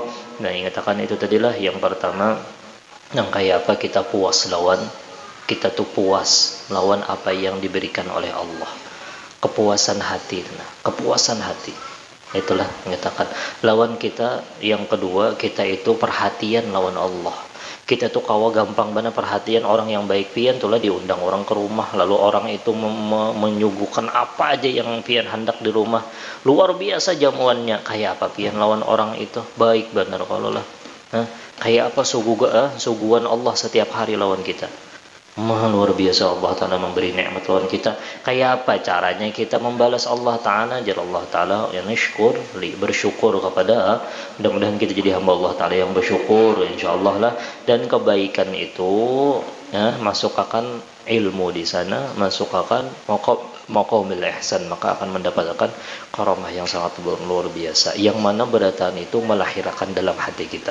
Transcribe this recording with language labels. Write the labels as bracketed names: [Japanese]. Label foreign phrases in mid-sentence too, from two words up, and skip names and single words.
[Banjar] Nah, ingatkan itu tadilah yang pertama, yang kayak apa kita puas lawan, kita tuh puas lawan apa yang diberikan oleh Allah. Kepuasan hati. Itulah menyatakan lawan kita yang kedua, kita itu perhatian lawan Allah. Kita tuh kawa gampang banget perhatian orang yang baik pian tuh lah diundang orang ke rumah, lalu orang itu menyuguhkan apa aja yang pian hendak di rumah, luar biasa jamuannya. Kayak apa pian lawan orang itu baik benar kalau lah. Kayak apa suguhan Allah setiap hari lawan kita. Luar biasa Allah Ta'ala memberi nikmat lawan kita. Kayak apa caranya kita membalas Allah Ta'ala? Jadi Allah Ta'ala yang bersyukur kepada, mudah-mudahan kita jadi hamba Allah Ta'ala yang bersyukur insyaallah lah. Dan kebaikan itu ya, masukkan ilmu di sana, masukkan [Arabic] maqamil ihsan, [Banjar] maka akan mendapatkan karamah yang sangat luar biasa, yang mana beratan itu melahirkan dalam hati kita.